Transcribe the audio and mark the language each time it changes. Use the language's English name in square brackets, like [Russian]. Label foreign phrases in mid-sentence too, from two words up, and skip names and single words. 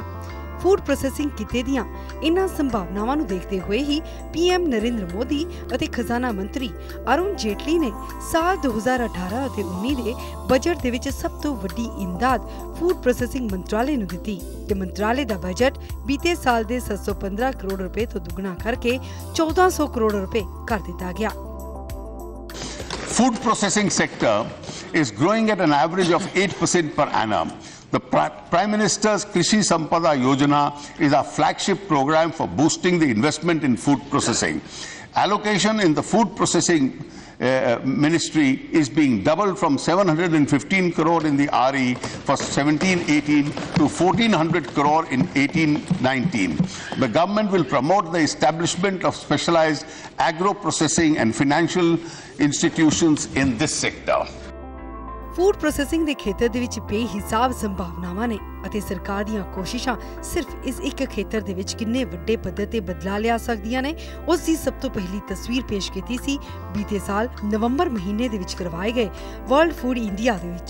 [English] Food processing [Punjabi] ਕਿੱਤੇ ਦੀਆਂ ਇਨ੍ਹਾਂ ਸੰਭਾਵਨਾਵਾਂ ਨੂੰ ਦੇਖਦੇ ਹੋਏ ਹੀ PM ਨਰਿੰਦਰ ਮੋਦੀ ਅਤੇ ਖਜ਼ਾਨਾ ਮੰਤਰੀ ਅਰੁਣ ਜੇਤਲੀ ਨੇ ਸਾਲ 2018 ਅਤੇ 19 ਦੇ ਬਜਟ ਦੇ ਵਿੱਚ ਸਭ ਤੋਂ ਵੱਡੀ ਇਮਦਾਦ [English] Food processing [Punjabi] ਮੰਤਰਾਲੇ ਨੂੰ ਦਿੱਤੀ ਤੇ ਮੰਤਰਾਲੇ ਦਾ ਬਜਟ ਬੀਤੇ ਸਾਲ ਦੇ 715 ਕਰੋੜ ਰੁਪਏ ਤੋਂ ਦੁੱਗਣਾ ਕਰਕੇ 1400 ਕਰੋੜ ਰੁਪਏ ਕਰ ਦਿੱਤਾ ਗਿਆ। [English] Food processing sector is growing at an average of 8% per annum. The Prime Minister's Krishi Sampada Yojana is our flagship program for boosting the investment in food processing. Allocation in the food processing ministry is being doubled from 715 crore in the RE for 17-18 to 1400 crore in 18-19. The government will promote the establishment of specialized agro-processing and financial institutions in this sector. Food processing [Punjabi] ਦੇ ਖੇਤਰ ਦੇ ਵਿੱਚ ਬੇਹਿਸਾਬ ਸੰਭਾਵਨਾਵਾਂ ਨੇ ਅਤੇ ਸਰਕਾਰ ਦੀਆਂ ਕੋਸ਼ਿਸ਼ਾਂ ਸਿਰਫ ਇਸ ਇੱਕ ਖੇਤਰ ਦੇ ਵਿੱਚ ਕਿੰਨੇ ਵੱਡੇ ਪੱਧਰ ਤੇ ਬਦਲਾਅ ਲਿਆ ਸਕਦੀਆਂ ਨੇ ਉਸ ਦੀ ਸਭ ਤੋਂ ਪਹਿਲੀ ਤਸਵੀਰ ਪੇਸ਼ ਕੀਤੀ ਸੀ ਬੀਤੇ ਸਾਲ ਨਵੰਬਰ ਮਹੀਨੇ ਦੇ ਵਿੱਚ ਕਰਵਾਏ ਗਏ ਵਰਲਡ ਫੂਡ ਇੰਡੀਆ ਦੇ ਵਿੱਚ।